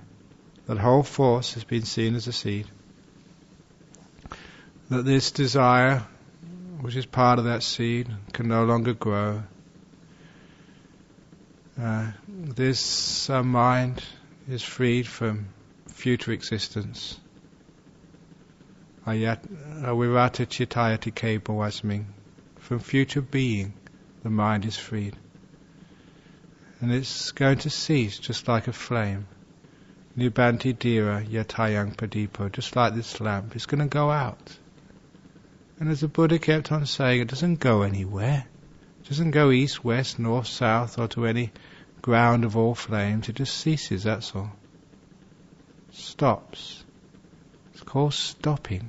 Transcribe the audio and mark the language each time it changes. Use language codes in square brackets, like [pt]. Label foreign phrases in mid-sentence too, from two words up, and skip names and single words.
[en] That whole force has been seen as a seed. That this desire, which is part of that seed, can no longer grow. This mind is freed from future existence. [pi] Avirata chitayati kebhavasmin. [en] From future being, the mind is freed. And it's going to cease just like a flame. [pi] Nibanti dira yatayang padipo. [en] Just like this lamp, it's going to go out. And as the Buddha kept on saying, it doesn't go anywhere. It doesn't go east, west, north, south, or to any ground of all flames. It just ceases, that's all. Stops. It's called stopping.